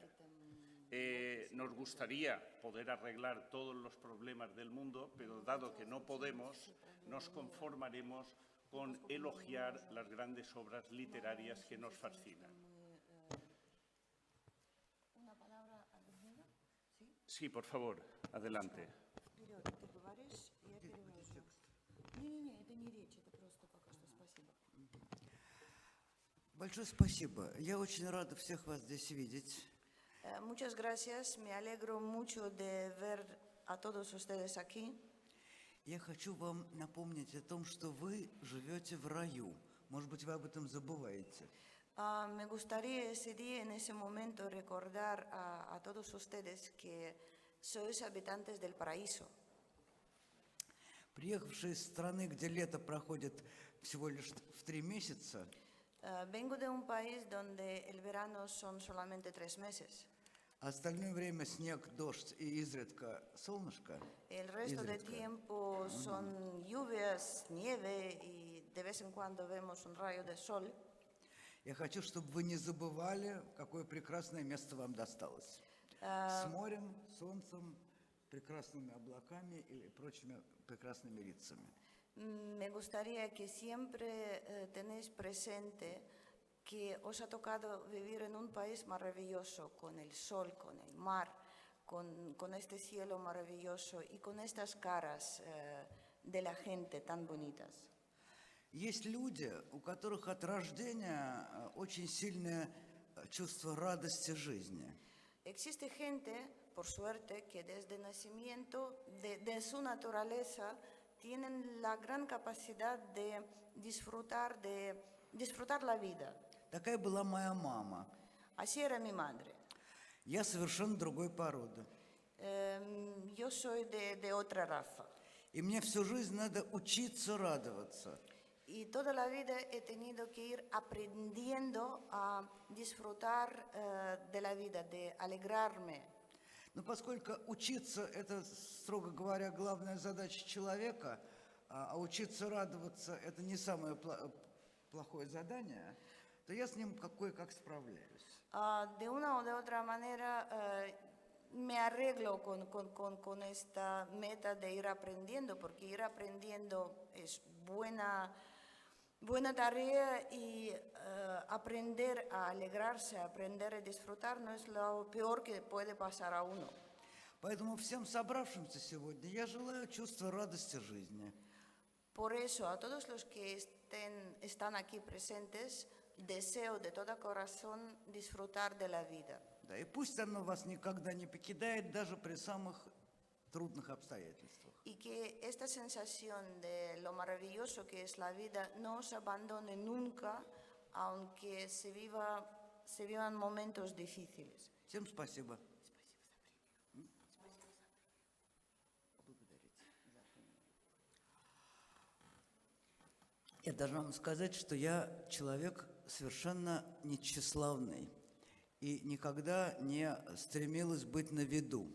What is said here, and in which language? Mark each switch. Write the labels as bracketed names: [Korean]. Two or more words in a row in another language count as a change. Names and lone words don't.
[Spanish] Nos gustaría poder arreglar todos los problemas del mundo, pero dado que no podemos, nos conformaremos con elogiar las grandes obras literarias que nos fascinan. ¿Una palabra alguna? Sí, por favor, adelante. [Russian] Вперед, ты говоришь, я перевожу. Не, это не речь, это просто пока что спасибо. Большое спасибо. Я очень рада всех вас здесь видеть. [Spanish] Muchas gracias, me alegro mucho de ver a todos ustedes aquí. [Russian] Я хочу вам напомнить о том, что вы живете в раю. Может быть, вы об этом забываете. [Spanish] Me gustaría ese día, en ese momento, recordar a todos ustedes que sois habitantes del paraíso. [Russian] Приехавшие из страны, где лето проходит всего лишь в 3 месяца, [Spanish] Vengo de un país donde el verano son solamente 3 meses. [Russian] а остальное время снег, дождь и изредка солнышко. [Spanish] El resto del tiempo son lluvias, nieve y de vez en cuando vemos un rayo de sol. [Russian] Я хочу, чтобы вы не забывали, какое прекрасное место вам досталось. С морем, солнцем, прекрасными облаками и прочими прекрасными лицами. [Spanish] Me gustaría que siempre tenéis presente que os ha tocado vivir en un país maravilloso, con el sol, con el mar, con este cielo maravilloso y con estas caras de la gente tan bonitas. [Russian] Есть люди, у которых от рождения очень сильное чувство радости жизни. [Spanish] Existe gente, por suerte, que desde nacimiento, de su naturaleza, tienen la gran capacidad de disfrutar la vida. [Russian] Такая была моя мама. [Spanish] Así era mi madre. [Russian] Я совершенно другой породы. [Spanish] Yo soy de otra raza. [Russian] И мне всю жизнь надо учиться радоваться. [Spanish] Y toda la vida he tenido que ir aprendiendo a disfrutar de la vida, de alegrarme. [Russian] Но поскольку учиться – это, строго говоря, главная задача человека, а учиться радоваться – это не самое плохое задание, то я с ним кое-как справляюсь. [Spanish] De una o de otra manera me arreglo con esta meta de ir aprendiendo, porque ir aprendiendo es buena tarea y aprender a alegrarse, aprender a disfrutar no es lo peor que puede pasar a uno. [Russian] Поэтому всем собравшимся сегодня я желаю чувства радости жизни. [Spanish] Por eso, a todos los que están aquí presentes, deseo de todo corazón disfrutar de la vida. [Russian] Да, и пусть оно вас никогда не покидает, даже при самых трудных обстоятельствах. [Spanish] Y que esta sensación de lo maravilloso que es la vida no os abandone nunca, aunque se vivan momentos difíciles. [Russian] Всем спасибо. Я должна вам сказать, что я человек совершенно нетщеславный и никогда не стремилась быть на виду.